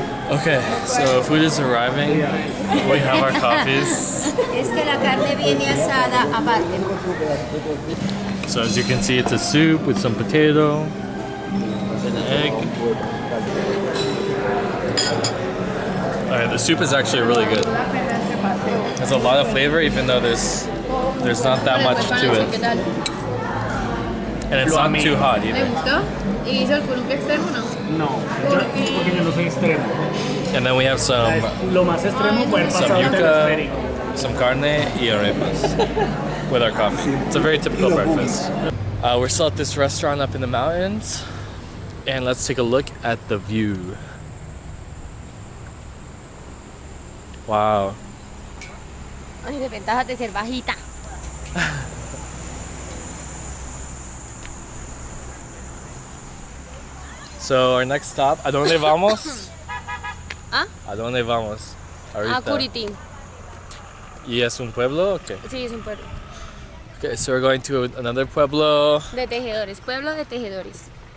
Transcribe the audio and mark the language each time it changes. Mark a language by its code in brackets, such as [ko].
[en] Okay, so food is arriving. We have our coffees. [es] Es que la carne viene asada aparte. [en] So as you can see, it's a soup with some potato, an egg. The soup is actually really good. There's a lot of flavor, even though there's not that much to it. And it's not too hot [es] ¿Le [en] either. [es] gustó? ¿Y hizo el columpio extremo no? No, porque yo no soy extremo. [en] And then we have some [es] Lo más extremo fue el pasado del esférico. [en] yuca, some carne y arepas with our coffee. It's a very typical breakfast. We're still at this restaurant up in the mountains, and let's take a look at the view. Wow. [es] Ay, desventajas de ser bajita. [en] So our next stop, [es] ¿a dónde vamos? ¿Ah? ¿A dónde vamos? Ahorita. A Curuti. ¿Y es un pueblo? Okay. Sí, es un pueblo. [en] Okay, so we're going to another pueblo. [es] De tejedores, pueblo de tejedores.